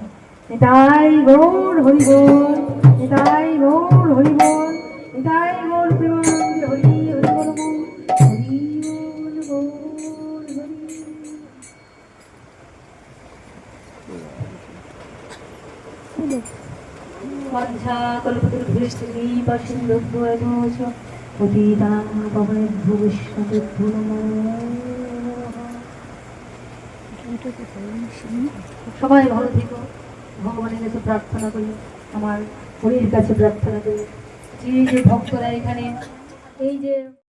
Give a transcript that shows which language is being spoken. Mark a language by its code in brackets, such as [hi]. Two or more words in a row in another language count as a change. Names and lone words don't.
[bn] এটাই গৌর হরি বল, এটাই গৌর হরি বল, এটাই গৌর প্রেমানন্দে হরি হরি বল বল, হরি বল গৌর হরি। [sa] কল্পতরুভ্যশ্চ কৃপা সিন্ধুভ্যো চ পতিতানাং পাবনেভ্যো বৈষ্ণবেভ্যো নমো নমঃ। [bn] সবাই ভালো থেকো, ভগবানের কাছে প্রার্থনা করি, আমার হরির কাছে প্রার্থনা করি যে যে ভক্তরা এখানে এই যে